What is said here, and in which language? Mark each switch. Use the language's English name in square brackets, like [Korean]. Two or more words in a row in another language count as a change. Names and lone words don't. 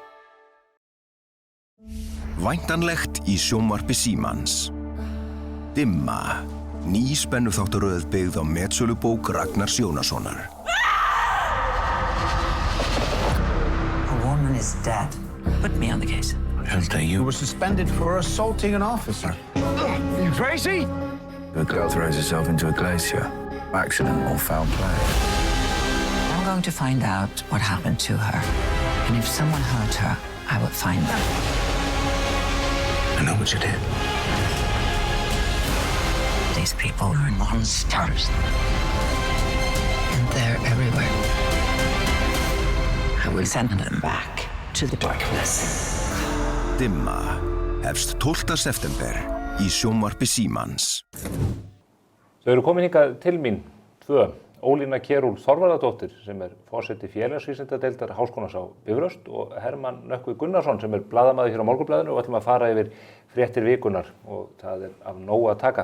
[Icelandic] Væntanlegt í sjónvarpi Símans. Dimma, ný spennuþáttaröð byggð á metsölubók Ragnars Jónassonar. [English] A woman is dead. Put me on the case. I'll tell you. You were suspended for assaulting an officer. You crazy? The girl throws herself into a glacier. Accident or foul play. I'm going to find out what happened to her. And if someone hurt her, I will find them. I know what you did. These people are monsters. And they're everywhere. will send them back to the darkness. [Icelandic] Dimma hefst 12. september í sjónvarpi Símans. Þau eru komin hingað til mín, tvö. Ólína Kjerúl Þorvarðardóttir sem forseti félagsvísindadeildar Háskólans á Bifröst og Hermann Nökkvi Gunnarsson sem blaðamaður hér á Morgunblaðinu og ætlum að fara yfir fréttir vikunnar og það af nógu að taka.